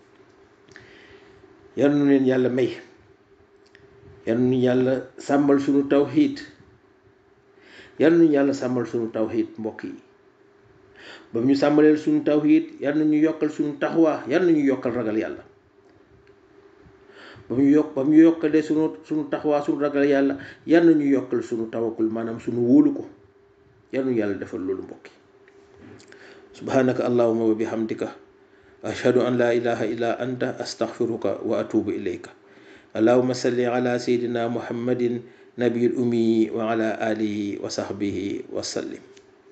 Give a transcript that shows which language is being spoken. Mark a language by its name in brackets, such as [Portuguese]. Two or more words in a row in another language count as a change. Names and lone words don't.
[Wolof] yal na leen yàlla may yal na yàlla sàmmal suñu tawhid yal na yàlla sàmmal suñu tawhid mbokk yi ba ñu sàmmaleel suñu tawhid yal na ñu yokkal suñu taxwa yal na ñu yokkal ragal yàlla ba mu yokkalee suñu taxwa suñu ragal yàlla yal na ñu yokkal suñu tawakkul maanaam suñu wóolu ko yal na yàlla defal loolu mbokk yi [Arabic] سبحانك اللهم وبحمدك أشهد أن لا إله إلا أنت أستغفرك وأتوب إليك اللهم صل على سيدنا محمد النبي الأمي وعلى آله وصحبه وسلم